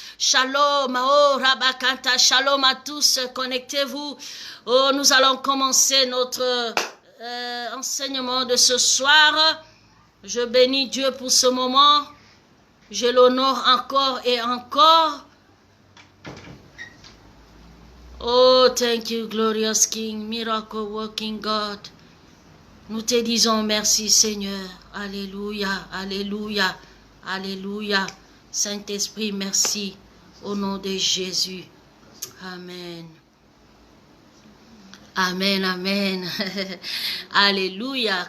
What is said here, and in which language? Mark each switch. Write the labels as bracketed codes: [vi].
[fr] Shalom, oh, Rabakanta. Shalom à tous. Connectez-vous. Oh, nous allons commencer notre enseignement de ce soir. Je bénis Dieu pour ce moment. Je l'honore encore et encore. [en] Oh, thank you, glorious King, miracle working God. [fr] Nous te disons merci, Seigneur. Alléluia, alléluia, alléluia. Saint-Esprit, merci. Au nom de Jésus. Amen. Amen, amen. Alléluia.